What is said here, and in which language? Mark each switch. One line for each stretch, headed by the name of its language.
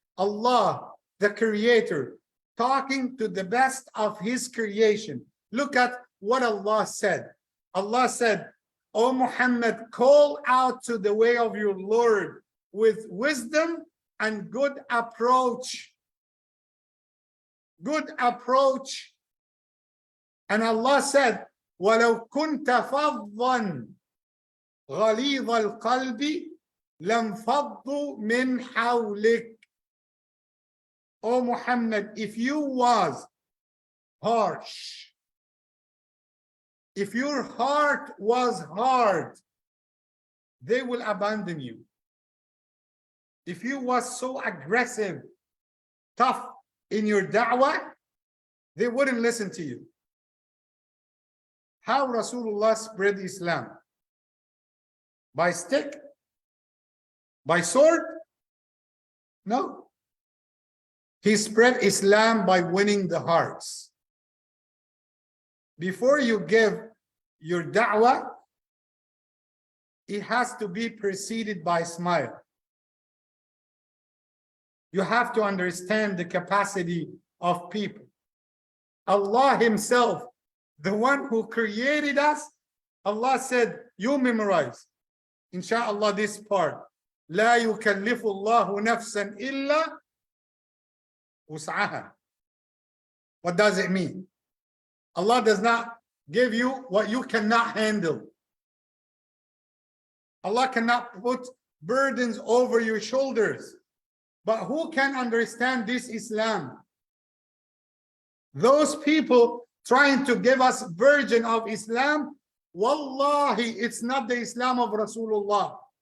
English: Allah, the Creator, talking to the best of His creation. Look at what Allah said. Allah said, O Muhammad, call out to the way of your Lord with wisdom and good approach. Good approach. And Allah said,
Arabic: وَلَوْ كُنْتَ فَضًّا غَلِيظَ الْقَلْبِ لَانْفَضُّوا مِنْ حَوْلِكَ.
English: O Muhammad, if you was harsh, if your heart was hard, they will abandon you. If you was so aggressive, tough in your da'wah, they wouldn't listen to you. How Rasulullah spread Islam? By stick? By sword? No. He spread Islam by winning the hearts. Before you give your da'wah, it has to be preceded by smile. You have to understand the capacity of people. Allah Himself, the one who created us, Allah said, you memorize, inshallah, this part.
Arabic: لا يكلف الله نفسا إلا وسعها.
English: What does it mean? Allah does not give you what you cannot handle. Allah cannot put burdens over your shoulders. But who can understand this Islam? Those people trying to give us version of Islam, wallahi, it's not the Islam of Rasulullah.